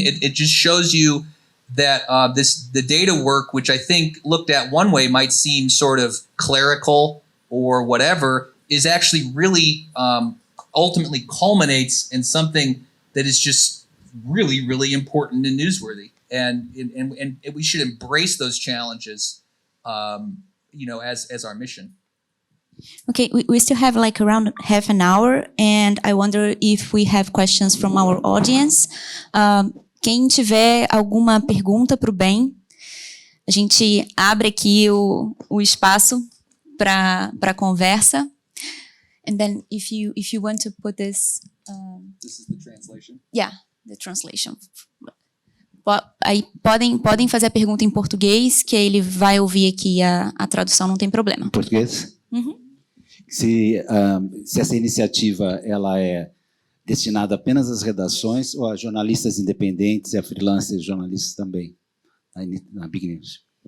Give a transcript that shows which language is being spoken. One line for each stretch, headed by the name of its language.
English: It just shows you that the data work, which I think looked at one way might seem sort of clerical or whatever, is actually really ultimately culminates in something that is just really, really important and newsworthy. And we should embrace those challenges, as our mission. Okay, we still have like around half an hour, and I wonder if we have questions from our audience.
Portuguese: Quem tiver alguma pergunta para o Ben, a gente abre aqui o espaço para conversa.
English: And then if you want to put this... This is the translation? Yeah, the translation.
Portuguese: Aí podem fazer a pergunta em português, que ele vai ouvir aqui a tradução, não tem problema. Português? Uhum. Se essa iniciativa ela é destinada apenas às redações ou a jornalistas independentes e a freelancers jornalistas também, na Big News?